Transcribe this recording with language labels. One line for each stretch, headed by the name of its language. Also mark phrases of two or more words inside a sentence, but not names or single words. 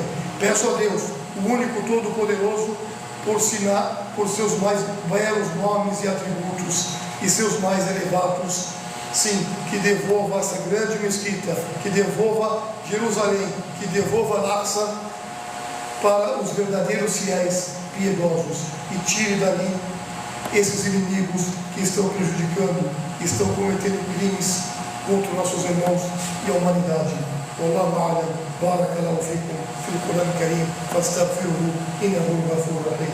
Portuguese: Peço a Deus, o único Todo-Poderoso, por seus mais belos nomes e atributos e seus mais elevados, sim, que devolva essa grande mesquita, que devolva Jerusalém, que devolva Al-Aqsa para os verdadeiros fiéis piedosos, e tire dali esses inimigos que estão prejudicando, estão cometendo crimes contra nossos irmãos e a humanidade.
Arabic: والله أعلم، بارك الله فيكم، في القرآن الكريم، فاستغفروه، إنه غفور رحيم.